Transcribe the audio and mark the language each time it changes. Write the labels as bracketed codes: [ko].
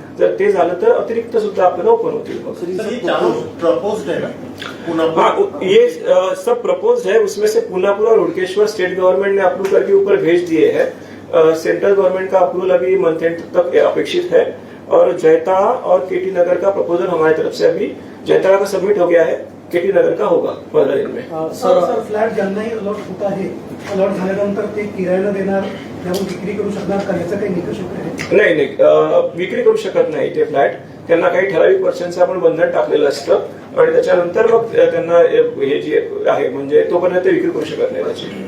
[mr] जर ते झालं तर अतिरिक्त सुद्धा आपल्याला ओपन होतील. [hi] प्रपोज्ड है ना हाँ, ये सब प्रपोज है, उसमें से पुनापुर और हुडकेश्वर स्टेट गवर्नमेंट ने अप्रूव करके ऊपर भेज दिए हैं. सेंट्रल गवर्नमेंट का अप्रूवल अभी मंथ एंड तक अपेक्षित है, और जयताड़ा और केटी नगर का प्रपोजल हमारी तरफ से अभी जयताड़ा का सबमिट हो गया है, केटी नगर का होगा 15 दिन में. [mr] सर फ्लॅट ज्यांनाही अलॉट होत आहे, अलॉट झाल्यानंतर ते किरायाला देणार, त्यावर विक्री करू शकणार का, याचा काही निकष आहे? नाही, विक्री करू शकत नाही ते फ्लॅट. त्यांना काही ठराविक वर्षांचं आपण बंधन टाकलेलं असतं, आणि त्याच्यानंतर मग त्यांना हे जे आहे म्हणजे तोपर्यंत ते विक्री करू शकत नाही त्याची.